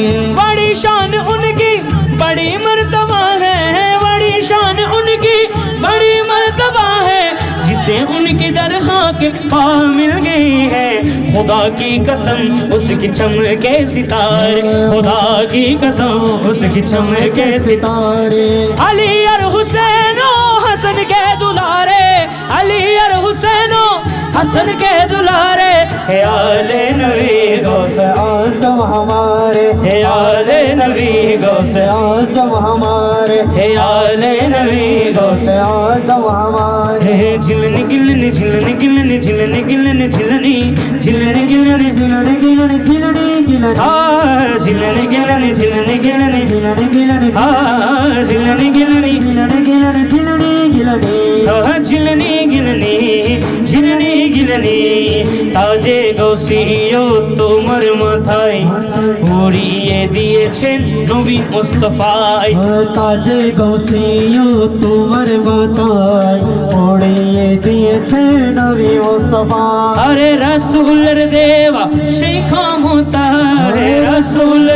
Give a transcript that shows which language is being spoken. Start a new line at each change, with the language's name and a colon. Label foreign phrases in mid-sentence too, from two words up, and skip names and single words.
Urdu: بڑی شان ان کی بڑی مرتبہ ہے بڑی شان ان کی بڑی مرتبہ ہے جسے ان کی درگاہ کے پا مل گئی ہے خدا کی قسم اس کی چمکے ستارے خدا کی قسم اس کی چمکے ستارے علی اور حسینو حسن کے دلارے علی اور حسینو حسن کے دلارے ہے آلِ نبی غوثے اعظم ہمارے ہے آلِ نبی غوثے اعظم ہمارے ہے آلِ نبی غوثے اعظم ہمارے झिलनी गिलनी झिलनी गिलनी झिलनी गिलनी झिलनी झिलनी गिलनी झिलने गिलने झिलने गिलने आ झिलनी गिलनी झिलनी गिलनी झिलने गिलने आ झिलनी गिलनी झिलने गिलने झिलने गिलने
Bangla: झिलनी गिलनी झिलनी गिलनी ताजे গৌসিও তোমার মাথায় পরিয়ে দিয়েছেন নবী মুস্তাফায় তাজে গৌসিও তোমার মাথায় পড়িয়ে দিয়েছে নবী মুস্তাফা আরে রাসূলের দেওয়া সেই ক্ষমতা হে রাসূলের